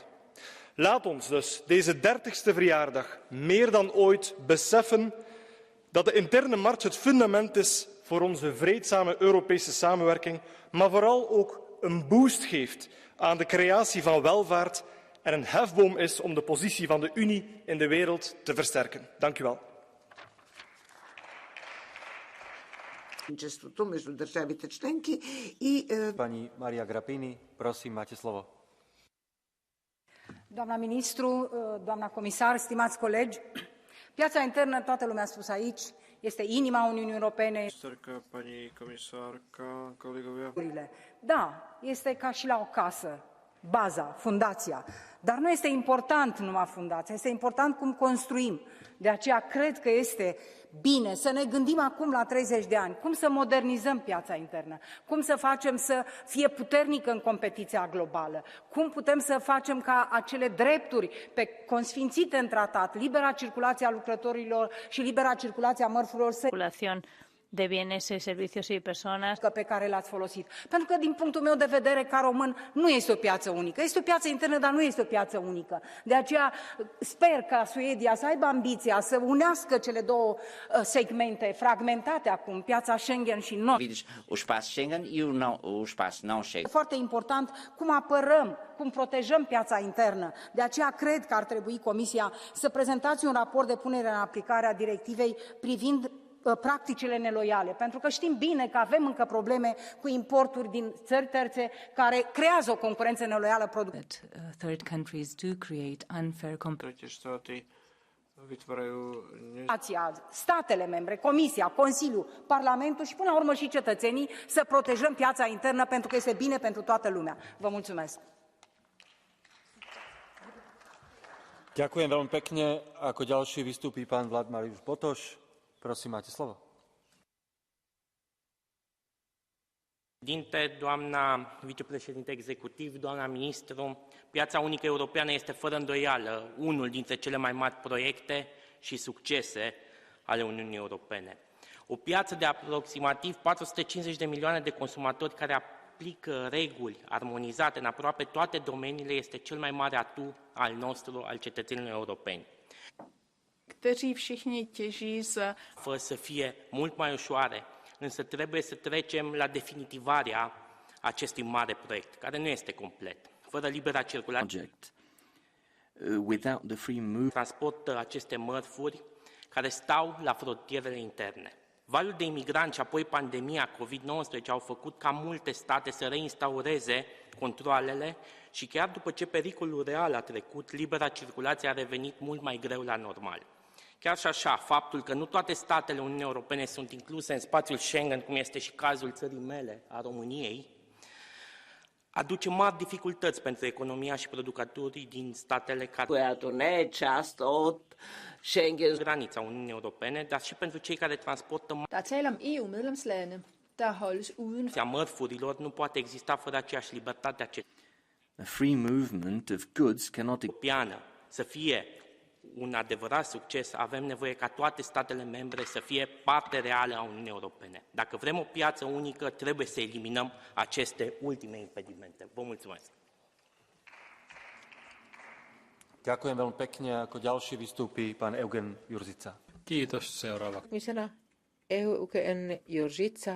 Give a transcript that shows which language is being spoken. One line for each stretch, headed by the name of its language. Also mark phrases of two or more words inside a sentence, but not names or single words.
Dutch: Laat ons dus deze 30ste verjaardag meer dan ooit beseffen dat de interne markt het fundament is voor onze vreedzame Europese samenwerking, maar vooral ook een boost geeft aan de creatie van welvaart en een hefboom is om de positie van de Unie in de wereld te versterken. Dank u wel.
Slovak: Pani Maria Grapini, prosím, máte slovo.
Romanian: Doamna ministru, doamna comisar, stimați colegi, piața internă, toată lumea a spus aici, este inima Uniunii Europene.
Slovak: Pani comisarka, kolegovia.
Romanian: Da, este ca și la o casă, baza, fundația. Dar nu este important numai fundația, este important cum construim. De aceea cred că este bine să ne gândim acum la 30 de ani, cum să modernizăm piața internă, cum să facem să fie puternică în competiția globală, cum putem să facem ca acele drepturi consfințite în tratat, libera circulație a lucrătorilor și libera circulație a mărfurilor să
Spanish: de bienes y servicios y personas
Romanian: pe care le-ați folosit. Pentru că, din punctul meu de vedere, ca român, nu este o piață unică. Este o piață internă, dar nu este o piață unică. De aceea sper ca Suedia să aibă ambiția să unească cele două segmente fragmentate acum, piața Schengen și noi.
Portuguese: O espaço Schengen e o espaço não Schengen.
Romanian: Foarte important cum apărăm, cum protejăm piața internă. De aceea cred că ar trebui Comisia să prezentați un raport de punere în aplicare a directivei privind practicile neloiale, pentru că știm bine că avem încă probleme cu importuri din țări terțe care creează o concurență neloială producătorilor.
English: Third countries do create unfair competition.
Romanian: Statele membre, Comisia, Consiliul, Parlamentul și până la urmă și cetățenii să protejăm piața internă pentru că este bine pentru toată lumea. Vă mulțumesc.
Slovak: Ďakujem veľmi pekne. Ako ďalší vystúpi pán Vlad Mariusz Botoš. Prosím, máte slovo.
Romanian: Doamna vicepreședinte executiv, doamna ministru, piața unică europeană este fără îndoială unul dintre cele mai mari proiecte și succese ale Uniunii Europene. O piață de aproximativ 450 de milioane de consumatori care aplică reguli armonizate în aproape toate domeniile este cel mai mare atu al nostru, al cetățenilor europeni.
Czech: Kteří všichni těží z...
Romanian: Fără să fie mult mai ușoare, însă trebuie să trecem la definitivarea acestui mare proiect, care nu este complet. Fără libera circulație,
English: without the free move,
Romanian: transportă aceste mărfuri care stau la frontierele interne. Valul de imigranți și apoi pandemia COVID-19 au făcut ca multe state să reinstaureze controalele și chiar după ce pericolul real a trecut, libera circulație a revenit mult mai greu la normal. Chiar și așa, faptul că nu toate statele Uniunii Europene sunt incluse în spațiul Schengen, cum este și cazul țării mele, a României, aduce mari dificultăți pentru economia și producătorii din statele care granița Uniunii Europene, dar și pentru cei care transportă
Danish: Der er tale om EU-medlemslande, der holdes uden for
Romanian: mărfurilor, nu poate exista fără aceeași libertate a cetățenilor.
English: a free movement of goods cannot
Romanian: Europeană să fie un adevărat succes, avem nevoie ca toate statele membre să fie parte reală a Uniunii Europene. Dacă vrem o piață unică, trebuie să eliminăm aceste ultime impedimente. Vă mulțumesc!
Slovak: Ďakujem veľmi pekne. Ako ďalší vystúpi pán Eugen Jurzica.
Finnish: Kiitos. Seuraava.
Slovak: Eugen Jurzica.